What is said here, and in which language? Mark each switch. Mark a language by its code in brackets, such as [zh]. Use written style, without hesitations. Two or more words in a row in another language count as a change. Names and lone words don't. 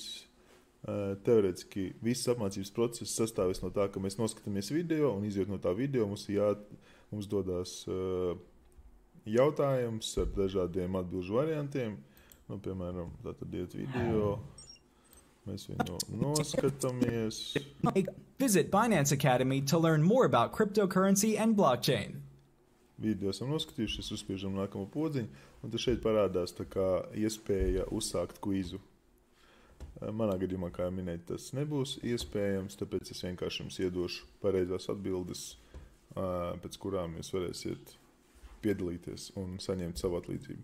[lv] Teorētiski viss apmācības process sastāvēs no tā, ka mēs noskatāmies video un izjūt no tā video mums dodās jautājums ar dažādiem atbilžu variantiem. Piemēram, tātad iet video, mēs viņu noskatāmies. [en] Visit Binance Academy to learn more about cryptocurrency and blockchain. [lv] Video esam noskatījušies, uzspiežam nākamo podziņu, un tad šeit parādās tā kā iespēja uzsākt kvizu. Manā gadījumā, kā jau minēju, tas nebūs iespējams, tāpēc es vienkārši jums iedošu pareizās atbildes, pēc kurām jūs varēsiet piedalīties un saņemt savu atlīdzību.